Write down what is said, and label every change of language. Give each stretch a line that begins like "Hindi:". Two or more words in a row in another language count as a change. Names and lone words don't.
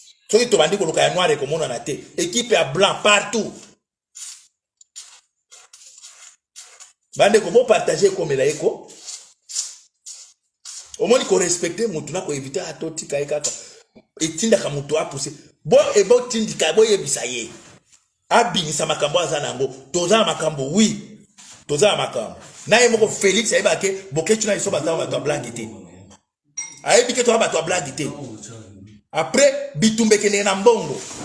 Lingala: Soki tobandi koluka ya noir ekomonana te, équipe ya blanc partout. Bandeko, bo partager ekomela ye ko. Omoni ko respecter mutu na ko éviter, ah, to tika ye kaka. Etindaka mutu a pousser. Bo, e bo tindika, bo yebisa ye. Abimisa makambo aza nango. Toza na makambo, oui. Toza na makambo. Na ye moko Félix ayeba ke, boketu na iso baza bato ya blague te. Ayebi ke toza bato ya blague te. Après, bitumba ekende na mbongo.